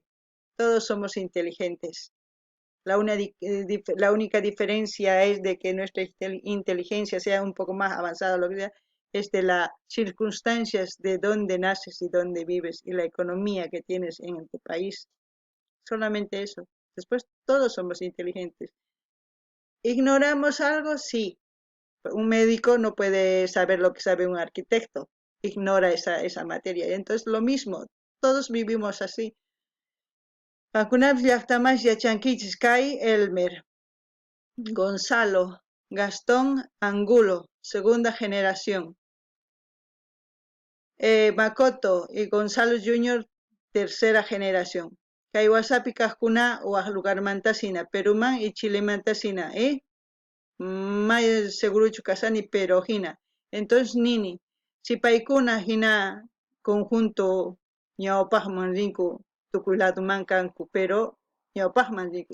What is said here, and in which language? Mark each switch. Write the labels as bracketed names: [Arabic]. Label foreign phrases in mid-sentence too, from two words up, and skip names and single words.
[Spanish] Todos somos inteligentes. La única diferencia es de que nuestra inteligencia sea un poco más avanzada, lo que sea, es de las circunstancias de dónde naces y dónde vives y la economía que tienes en tu país. Solamente eso. Después todos somos inteligentes. ¿Ignoramos algo? Sí. Un médico no puede saber lo que sabe un arquitecto. Ignora esa materia. Entonces lo mismo. Todos vivimos así. [Quechua] Pakunapish llaqtamas yachankichis kay Elmer, Gonzalo, Gastón Angulo, [Spanish] segunda generación. Makoto y Gonzalo Jr., tercera generación. [Quechua] Kay wasapi kajkuna lugarmantasina, Peruman y Chilemantasina, May seguruchu kasani, pero hina. Entonces nini, si paikuna hina conjunto ñawpajman rinku tukuylatuman kanku, pero ñawpajman rinku.